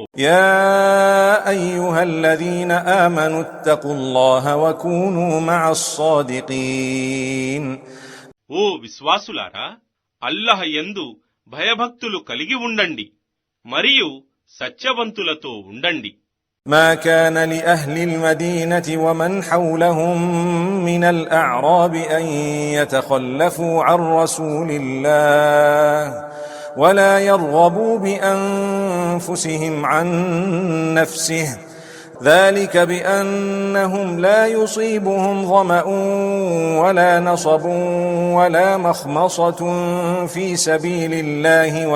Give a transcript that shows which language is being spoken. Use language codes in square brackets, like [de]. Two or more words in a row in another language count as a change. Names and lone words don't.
[ar] يا أيها الذين آمنوا اتقوا الله وكونوا مع الصادقين. [te] ఓ విశ్వాసులారా, అల్లాహ్ యందు భయభక్తులు కలిగి ఉండండి మరియు సత్యవంతులతో ఉండండి. [ar] ما كان لأهل المدينة ومن حولهم من الأعراب أن يتخلفوا عن رسول الله ولا يرغبوا بأنفسهم عن نفسه ذلك بأنهم لا يصيبهم ظمأ ولا نصب ولا مخمصة في سبيل الله